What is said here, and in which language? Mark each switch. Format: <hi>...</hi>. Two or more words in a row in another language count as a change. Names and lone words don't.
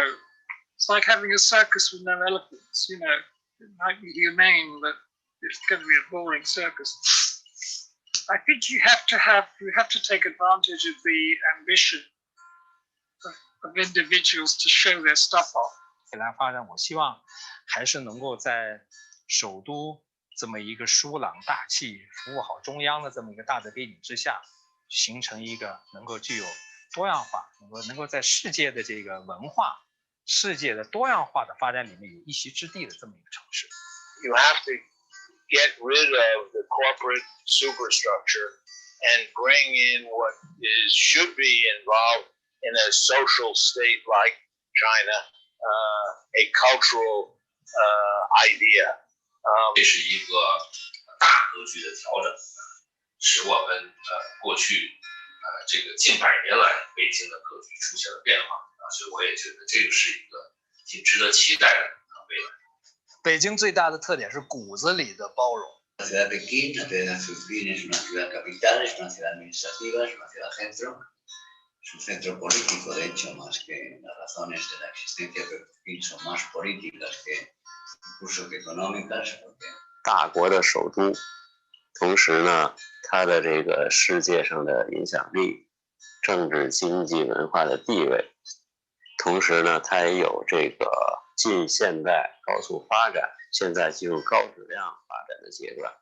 <en>It's like having a circus with no elephants, you know. It might be humane, but it's going to be a boring circus. I think you have to take advantage of the ambition of individuals to show their stuff off.</en> <zh>未来发展，我希望还是能够在首都这么一个疏朗大气、服务好中央的这么一个大的背景之下，形成一个能够具有多样化，能够在世界的这个文化、世界的多样化的发展里面有一席之地的这么一个城市。</zh> <en>You have to get rid of the corporate superstructure and bring in what should be involved in a social state like China, a cultural idea.</en> <zh>这是一个大格局的调整，使我们过去这个近100年来北京的格局出现了变化所以我也觉得这个是一个挺值得期待的未来。北京最大的特点是骨子里的包容。</zh> <es>La ciudad de Pekín, tiene sus fines, es una ciudad capital, es una ciudad administrativa, es una ciudad centro, es un centro político, de hecho, más que las razones de la existencia de Pekín son más políticas que incluso que económicas.</es> <zh>大国的首都，同时呢，它的这个世界上的影响力、政治、经济、文化的地位，同时呢，它也有这个近现代高速发展，现在进入高质量发展的阶段。</zh>